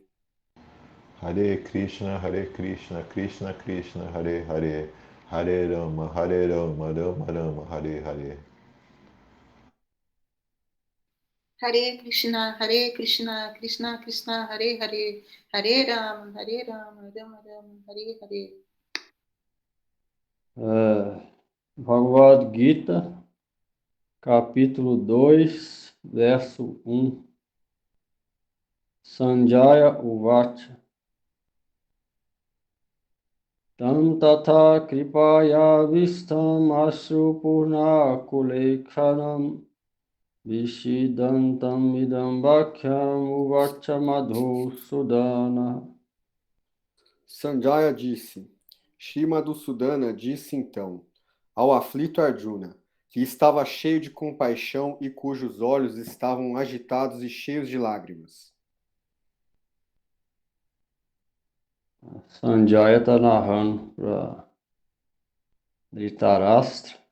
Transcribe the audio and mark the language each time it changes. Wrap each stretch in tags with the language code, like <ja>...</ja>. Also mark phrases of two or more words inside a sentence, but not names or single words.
<sa>हरे कृष्ण कृष्ण कृष्ण हरे हरे हरे राम राम राम हरे हरे. हरे कृष्ण कृष्ण कृष्ण हरे हरे हरे राम राम राम हरे हरे.</sa> <pt>Bhagavad Gita, capítulo 2, verso 1.</pt> <sa>सञ्जय उवाच तं तथा कृपया विस्तं अश्रु पूर्ण कुलेखनं विषीदन्तं इदं भख्यं उवाच मधुसूदन.</sa> <pt>Sanjaya disse, Shri Madhusudana disse então, ao aflito Arjuna, que estava cheio de compaixão e cujos olhos estavam agitados e cheios de lágrimas. Sanjaya está narrando para Dhritarashtra.</pt>